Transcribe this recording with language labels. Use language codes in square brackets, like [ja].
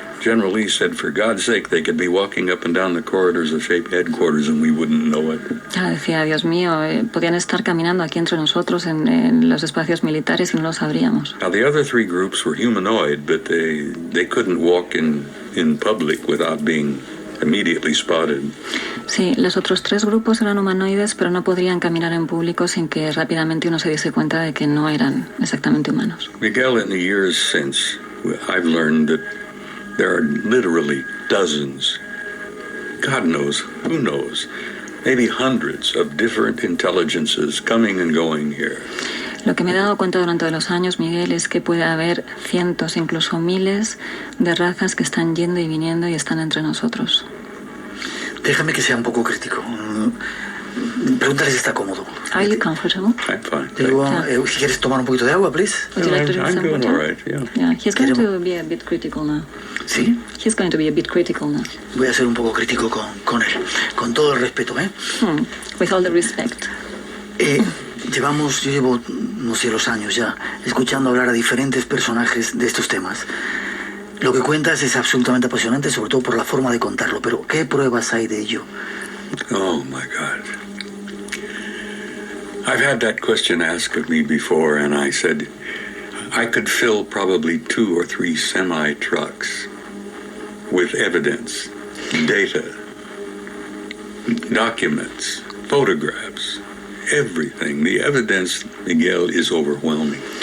[en] General Lee said, for God's sake, they could be walking up and down the corridors of Shape Headquarters and we wouldn't know it. [es] Decía, Dios mío, podían estar caminando aquí entre nosotros en los espacios militares y no lo sabríamos. [en] Now, the other 3 groups were humanoid, but they couldn't walk in public without being immediately spotted. [es] Sí, los otros 3 grupos eran humanoides, pero no podrían caminar en público sin que rápidamente uno se diese cuenta de que no eran exactamente humanos. [en] Miguel, in the years since, I've learned that there are literally dozens, God knows, who knows, maybe hundreds of different intelligences coming and going here. [es] Lo que me he dado cuenta durante los años, Miguel, es que puede haber cientos, incluso miles de razas que están yendo y viniendo y están entre nosotros. Déjame que sea un poco crítico. Pregúntale si está cómodo. [en] Are you comfortable? I'm fine. [es] Si quieres tomar un poquito de agua, [en] please. Would you like to drink I'm some doing water? all right, yeah. Yeah, he's going to be a bit critical now. [es] ¿Sí? [en] He's going to be a bit critical now. [es] Voy a ser un poco crítico con él. Con todo el respeto, ¿eh? [en] With all the respect. [es] Yo llevo no sé los años ya escuchando hablar a diferentes personajes de estos temas. Lo que cuentas es absolutamente apasionante, sobre todo por la forma de contarlo, pero ¿qué pruebas hay de ello? [en] Oh, my God. I've had that question asked of me before, and I said I could fill probably 2 or 3 semi-trucks with evidence, data, documents, photographs, everything. The evidence, Miguel, is overwhelming.